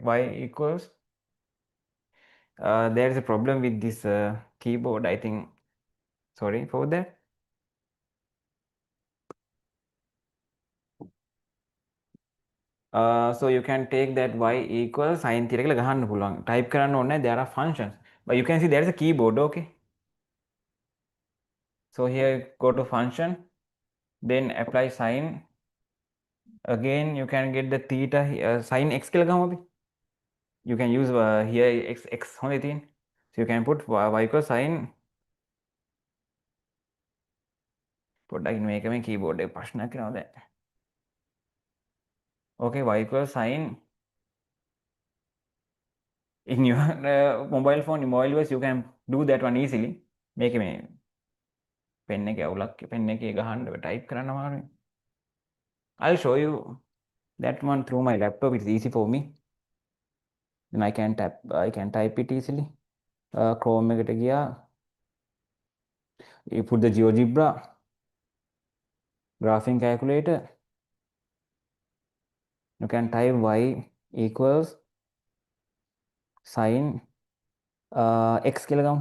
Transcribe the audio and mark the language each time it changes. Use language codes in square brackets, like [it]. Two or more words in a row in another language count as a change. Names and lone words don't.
[en] Y equals there is a problem with this keyboard, I think. Sorry for that. So you can take that y equals sine theta [si] කියලා ගහන්න පුළුවන්. Type කරන්න ඕනේ නැහැ. [en] There are functions. But you can see there is a keyboard, okay? So here go to function, then apply sine. Again you can get the theta sine x [si] කියලා ගමු අපි. [en] You can use here x [si] හොඳයි තියෙන්නේ. [en] So you can put y equals sine. [si] පොඩ්ඩක් මේකෙම keyboard එක ප්‍රශ්නයක් වෙනවා දැන්. [en] Okay, y equals sine. In your mobile phone, mobile device, you can do that one easily. Make me pen [si] එක අවුලක් pen එකේ ගහන්න type කරන්න අමාරුයි. [en] I'll show you that one through my laptop. It's easy for me. Then I can type it easily. [si] Chrome එකට ගියා. [en] You put the GeoGebra graphing calculator. You can type y equals sine x [si] කියලා ගමු.